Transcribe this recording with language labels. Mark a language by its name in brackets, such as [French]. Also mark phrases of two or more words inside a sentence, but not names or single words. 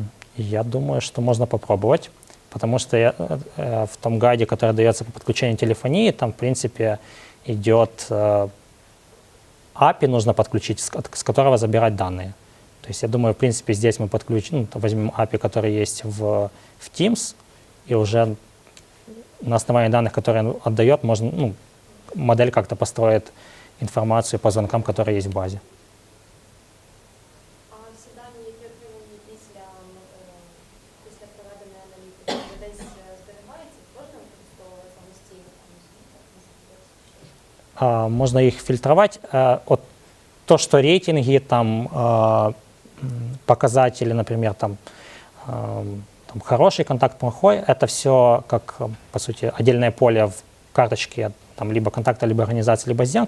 [Russian] Я думаю, что можно попробовать, потому что в том гайде, который дается по подключению телефонии, там, в принципе, идет API, нужно подключить, с которого забирать данные. То есть я думаю, в принципе, здесь мы подключим, возьмем API, который есть в Teams, и уже на основании данных, которые он отдает, можно, модель как-то построит информацию по звонкам, которые есть в базе. [Ukrainian] А всі дані, які отримані після проведеної аналітики, десь зберігаються, можна використовувати самостійно? [Russian] Можно их фильтровать. То, что рейтинги, там, показатели, например, там хороший контакт, плохой, это все как, по сути, отдельное поле в карточке там, либо контакта, либо организации, либо сделки.